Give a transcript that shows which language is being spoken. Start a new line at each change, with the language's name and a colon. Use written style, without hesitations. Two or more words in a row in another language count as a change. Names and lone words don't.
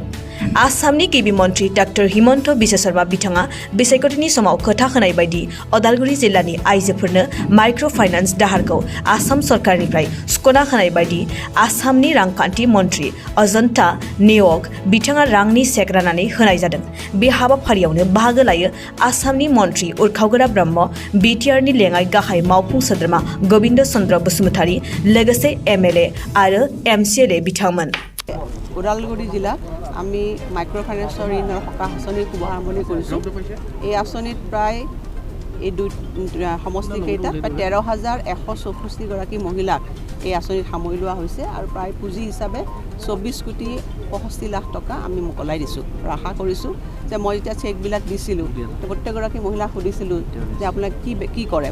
Bodo: आसामनि गिबि मन्थ्रि डक्टर हिमन्त बिश्व शर्मा बिथाङा बिसायख'थिनि समाव खोथा होनाय बायदि अदालगुरि जिल्लानि आइजोफोरनो माइक्र' फाइनान्स दाहारखौ आसाम सरकारनिफ्राय सुख'ना होनाय बायदि आसामनि रांखान्थि मन्थ्रि अजन्ता नेवग बिथाङा रांनि चेक राननानै होनाय जादों। बे हाबाफारियावनो बाहागो लायो आसामनि मन्थ्रि उरखावगोरा ब्रह्म, बिटिआरनि लेङाइ गाहाय मावफुं सोद्रोमा गबिन्द चन्द्र बसुमतारी, लोगोसे एमएलए आरो एमसिएलए बिथांमोन।
Assamese: ওদালগুৰি জিলা আমি মাইক্ৰ' ফাইনেন্সৰ ঋণৰ সকাহ আঁচনিৰ শুভাৰম্ভণি কৰিছোঁ। এই আঁচনিত প্ৰায় এই সমষ্টিকেইটাত প্ৰায় 13,164গৰাকী মহিলাক এই আঁচনিত সামৰি লোৱা হৈছে আৰু প্ৰায় পুঁজি হিচাপে 24 কোটি 65 লাখ টকা আমি মোকলাই দিছোঁ আৰু আশা কৰিছোঁ যে মই যেতিয়া চেকবিলাক দিছিলোঁ প্ৰত্যেকগৰাকী মহিলাক সুধিছিলোঁ যে আপোনাক কি কৰে।